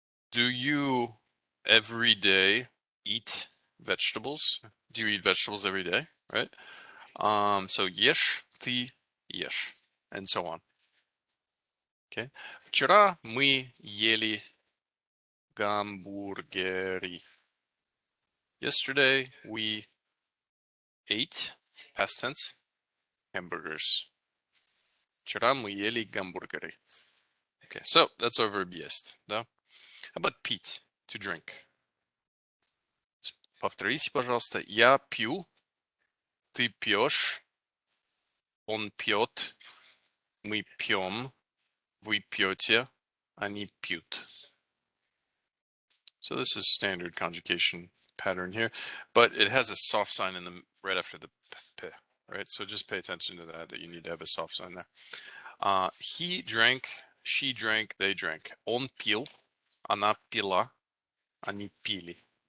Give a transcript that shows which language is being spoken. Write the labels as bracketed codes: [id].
[en] Do you every day eat vegetables? Do you eat vegetables every day? Right? So [ru] ешь, ты ешь, [en] and so on. Okay. [ru] Вчера мы ели гамбургеры. [en] Yesterday we ate, past tense, hamburgers. [ru] Вчера мы ели гамбургеры. [en] Okay, so that's our verb есть, да? How about pить, to drink? [ru] Повторите, пожалуйста. Я пью, ты пьешь, он пьет, мы пьем, вы пьете, они пьют. [en] So this is standard conjugation pattern here, but it has a soft sign in the right after the p, right? So just pay attention to that you need to have a soft sign there. He drank, she drank, they drank. [ru] Он пил, она пила, они пили.